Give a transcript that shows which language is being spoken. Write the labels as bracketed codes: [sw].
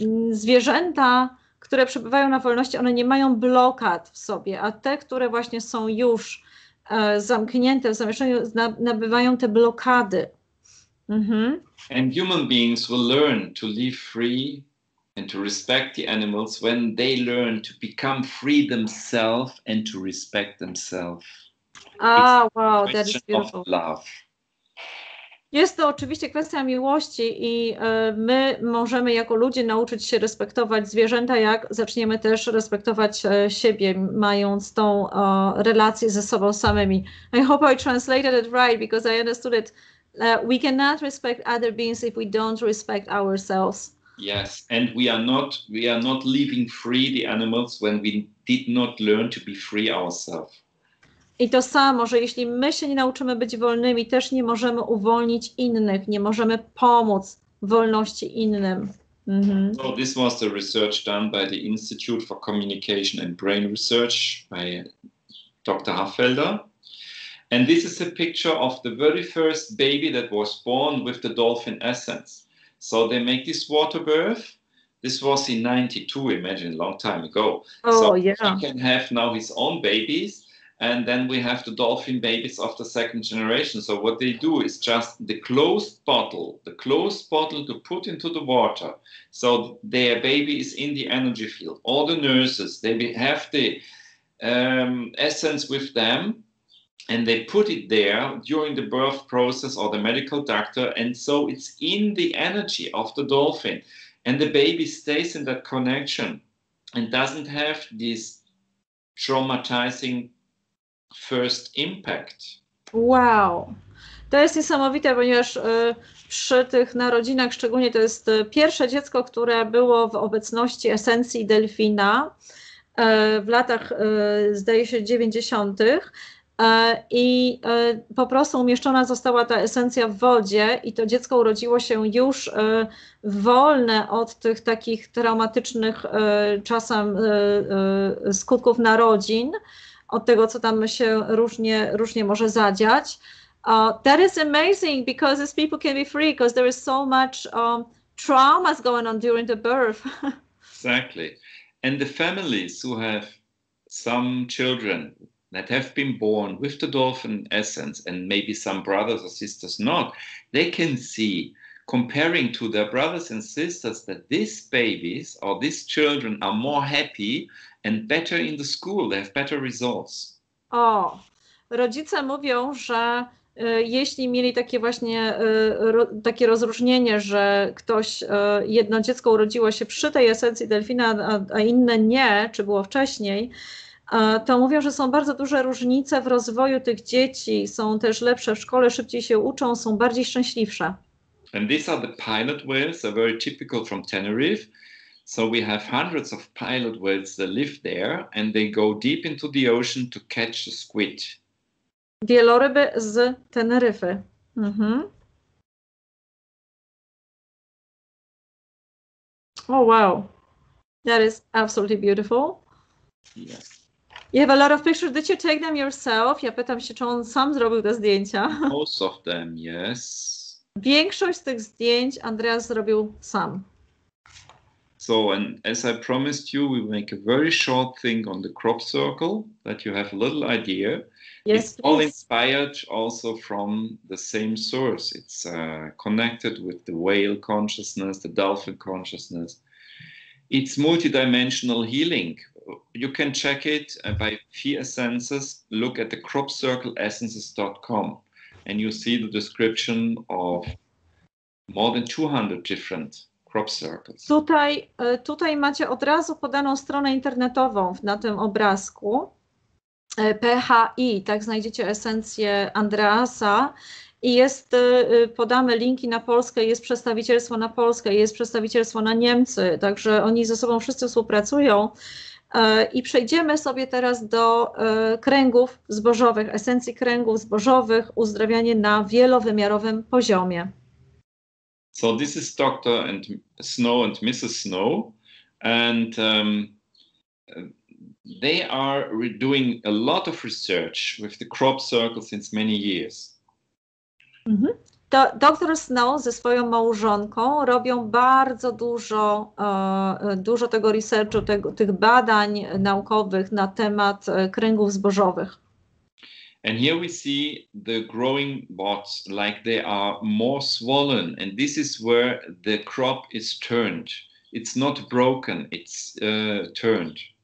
[pl] Zwierzęta, które przebywają na wolności, one nie mają blokad w sobie, a te, które właśnie są już zamknięte w zamieszaniu, nabywają te blokady. [en] And human beings will learn to live free and to respect the animals when they learn to become free themselves and to respect themselves. Wow, that is beautiful. Love. [pl] Jest to oczywiście kwestia miłości i my możemy jako ludzie nauczyć się respektować zwierzęta, jak zaczniemy też respektować siebie, mając tą relację ze sobą samymi. [en] I hope I translated it right, because I understood it. We cannot respect other beings if we don't respect ourselves. Yes, and we are not leaving free the animals when we did not learn to be free ourselves. [pl] I to samo, że jeśli my się nie nauczymy być wolnymi, też nie możemy uwolnić innych, nie możemy pomóc wolności innym. [en] So this was the research done by the Institute for Communication and Brain Research by Dr. Haffelder. And this is a picture of the very first baby that was born with the dolphin essence. So they make this water birth. This was in 92, imagine, a long time ago. Oh, so yeah. he can have now his own babies. And then we have the dolphin babies of the second generation. So what they do is just the closed bottle to put into the water. So their baby is in the energy field. All the nurses, they have the essence with them, and they put it there during the birth process, or the medical doctor. And so it's in the energy of the dolphin. And the baby stays in that connection and doesn't have this traumatizing first impact. Wow. [pl] To jest niesamowite, ponieważ przy tych narodzinach, szczególnie to jest pierwsze dziecko, które było w obecności esencji delfina w latach, zdaje się, 90. I po prostu umieszczona została ta esencja w wodzie i to dziecko urodziło się już wolne od tych takich traumatycznych czasem skutków narodzin, od tego, co tam się różnie może zadziać. [en] That is amazing, because these people can be free, because there is so much traumas going on during the birth. Exactly. And the families who have some children that have been born with the dolphin essence, and maybe some brothers or sisters not, they can see, comparing to their brothers and sisters, that these babies or these children are more happy and better in the school. They have better results. [pl] O, rodzice mówią, że jeśli mieli takie właśnie takie rozróżnienie, że jedno dziecko urodziło się przy tej esencji delfina, a inne nie, czy było wcześniej, to mówią, że są bardzo duże różnice w rozwoju tych dzieci, są też lepsze w szkole, szybciej się uczą, są bardziej szczęśliwsze. [en] And these are the pilot whales, are very typical from Tenerife. So we have hundreds of pilot whales that live there, and they go deep into the ocean to catch the squid. [pl] Wieloryby z Teneryfy. Mhm. [en] Oh wow, that is absolutely beautiful. Yes. You have a lot of pictures. Did you take them yourself? [pl] Ja pytam się, czy on sam zrobił te zdjęcia. [en] Most of them, yes. [pl] Większość z tych zdjęć Andreas zrobił sam. [en] So, and as I promised you, we will make a very short thing on the crop circle, that you have a little idea. Yes, it's all please. inspired also from the same source. It's connected with the whale consciousness, the dolphin consciousness. It's multidimensional healing. You can check it by 3 essences. Look at the cropcircleessences.com, and you see the description of more than 200 different crop circles. [pl] Tutaj macie od razu podaną stronę internetową na tym obrazku. PHI, tak znajdziecie esencję Andreasa i podamy linki na Polskę, jest przedstawicielstwo na Polskę, jest przedstawicielstwo na Niemcy, także oni ze sobą wszyscy współpracują. I przejdziemy sobie teraz do kręgów zbożowych, esencji kręgów zbożowych, uzdrawianie na wielowymiarowym poziomie. [en] So this is Dr. Snow and Mrs. Snow, and they are doing a lot of research with the crop circle since many years. Mhm. Dr. [pl] Snow ze swoją małżonką robią bardzo dużo tego researchu, tych badań naukowych na temat kręgów zbożowych. [en] And here we see the growing bots, like they are more swollen, and this is where the crop is turned. It's not broken, it's turned.